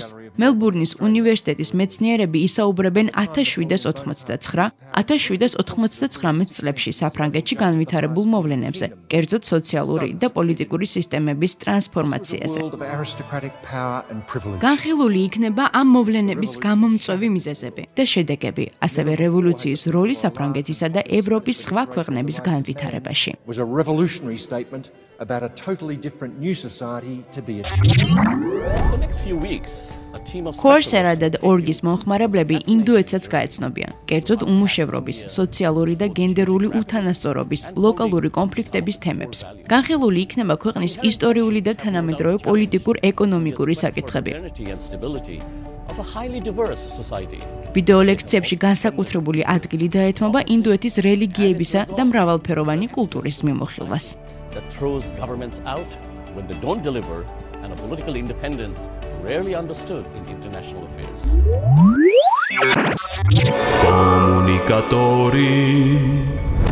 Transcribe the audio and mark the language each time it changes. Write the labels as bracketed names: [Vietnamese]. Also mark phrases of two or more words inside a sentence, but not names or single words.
[Georgian] მელბურნის უნივერსიტეტის მეცნიერები ისაუბრებენ 1789 წლებში საფრანგეთში განვითარებულ მოვლენებზე, კერძოდ სოციალური და პოლიტიკური სისტემების ტრანსფორმაციაზე. განხილული იქნება ამ მოვლენების გამომწვევი მიზეზები და შედეგები, ასევე რევოლუციის როლი საფრანგეთისა და ევროპის სხვა ქვეყნების განვითარებაში. [English] About a totally different new society to be achieved. The next few weeks, a team of [Georgian] Coursera.org-ის მომხმარებლები ინდუეთსაც გაეცნობიან, კერძოდ უმუშევრობის, სოციალური და გენდერული უთანასწორობის, ლოკალური კონფლიქტების თემებს. განხილული იქნება ქვეყნის ისტორიული და თანამედროვე პოლიტიკურ-ეკონომიკური საკითხები. ვიდეო ლექციებში განსაკუთრებული ადგილი დაეთმობა ინდუეთის რელიგიებისა და მრავალფეროვანი კულტურის მიმოხილვას. [English] That throws governments out when they don't deliver and a political independence rarely understood in international affairs. Comunicatori